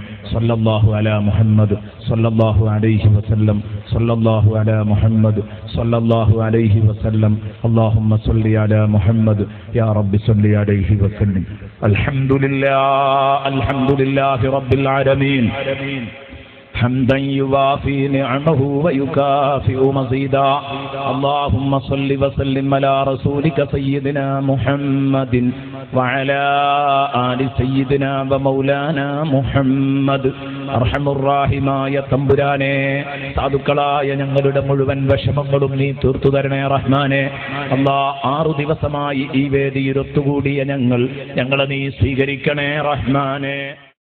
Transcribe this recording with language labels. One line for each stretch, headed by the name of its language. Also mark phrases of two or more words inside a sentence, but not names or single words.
Arabic: صلى الله على محمد صلى الله عليه وسلم صلى الله على محمد صلى الله عليه وسلم اللهم صل على محمد يا ربي صل عليه وسلم. الحمد لله رب العالمين حمدا يوافي نعمه ويكافئ مزيدا. اللهم صل وسلم على رسولك سيدنا محمد وعلى آل سيدنا ومولانا محمد.
Malayalam: അർഹമുർറാഹിമായ തമ്പുരാനെ, സാധുക്കളായ ഞങ്ങളുടെ മുഴുവൻ വിഷമങ്ങളും നീ തീർത്തു തരണേ റഹ്മാനെ. അല്ലാഹ് 6 ദിവസമായി ഈ വേദിയിൽ ഒത്തുകൂടിയ ഞങ്ങളെ നീ സ്വീകരിക്കണേ റഹ്മാനെ.